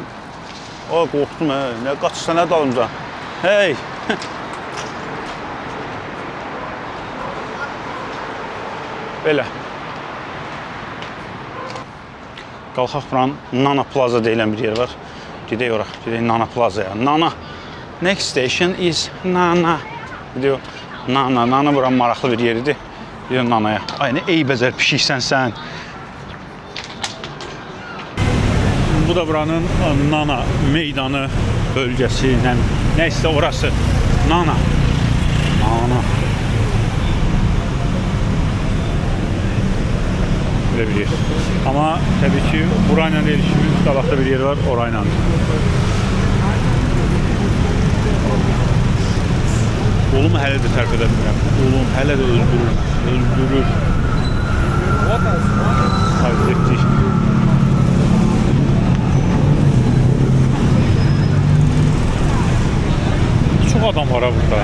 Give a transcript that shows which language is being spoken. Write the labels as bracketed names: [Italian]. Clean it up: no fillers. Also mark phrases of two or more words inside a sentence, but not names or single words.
[Azerbaijani] Aa, qorxdum he, nə qaçırsa nə dalımca. Hey! Belə. Qalxaq buranın Nana Plaza deyilən bir yer var. Gedək ora, gedək Nana Plaza'ya. Nana. [English] Next station is Nana. [Azerbaijani] Gidiyor. Nana. Nana buranın maraqlı bir yeridir. [Turkish] Gidiyor Nana'ya. [Azerbaijani] Ay nə eybəcər pişiksən sən. Bu da buranın Nana meydanı bölgəsi. [Turkish] Neyse orası. Nana. Nana. [Azerbaijani] Bir yer. [Turkish] Ama tabii ki burayla erişimimiz [Azerbaijani] qabaqda bir yer var, [Turkish] orayla. [Azerbaijani] Oğlumu hələ də tərk edə bilmirəm. Oğlum hələ də öldürür. Öldürür. Haydi. Çox adam var ha burada.